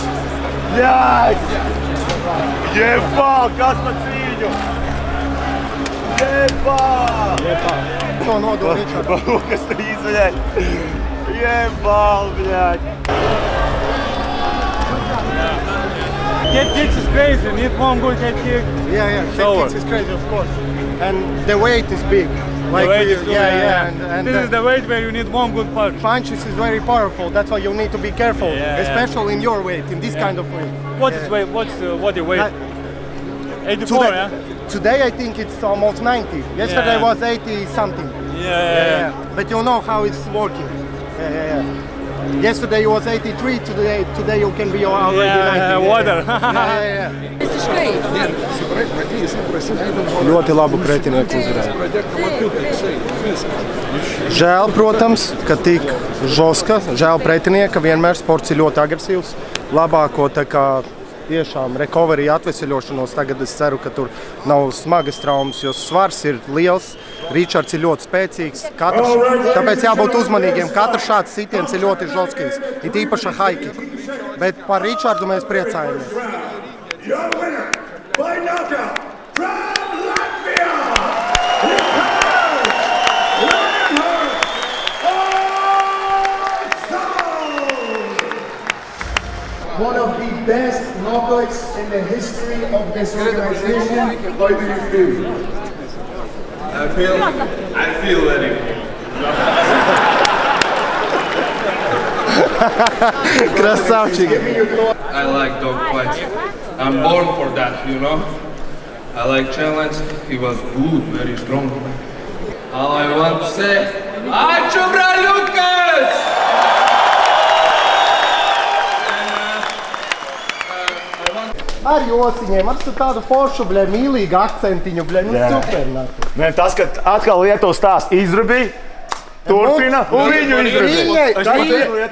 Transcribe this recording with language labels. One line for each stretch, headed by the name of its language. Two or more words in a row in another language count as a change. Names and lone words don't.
Latvian: Jā! Jebā! Kas pa cīņu? Jebā! To nodod Ričard. Rokas tu izvaļai.
Russian: Ёба, бля.
English: Head kicks is crazy. Need one good head kick. Yeah, head kicks is crazy, of course. And the weight is big. Like the weight is good, and this is the weight where you need one good punch. Punches is very powerful. That's why you need to be careful, especially in your weight, in this kind of weight. What is weight? What your weight? 84, yeah? Today I think it's almost 90. Yesterday was 80 something. Yeah. But you know how it's working. Yeah. Yesterday was 83, today you can be already 90. Water.
Latvian: Ļoti labu pretinieku uzvarēja. Žēl, protams, ka tik žoska, žēl pretinieka, vienmēr sports ir ļoti agresīvs. Labāko tā kā tiešām recovery atveseļošanos, tagad es ceru, ka tur nav smagas traumas, jo svars ir liels. Ričards ir ļoti spēcīgs, tāpēc jābūt uzmanīgiem. Katrs šāds sitiens ir ļoti žoskīgs, it īpaši
English: high kick.
Latvian: Bet par Ričardu mēs priecājamies.
English: Your winner by knockout from Latvia, Ricards Lionheart Ozols! One of the best knockouts in the history of this organization. How do you feel? I feel anything.
Russian: Красавчик.
English: I like dog fights. I'm born for that, you know. I like challenge. He was good, very strong. All I want to say,
Lithuanian: Aču Braļukas!
Latvian: Ar jociņiem, ar tādu foršu, bļē, mīlīgu akcentiņu, bļē, nu super. Nē, tas, ka atkal Lietuva stāsts izrabīja, turpina, un viņu izrabīja.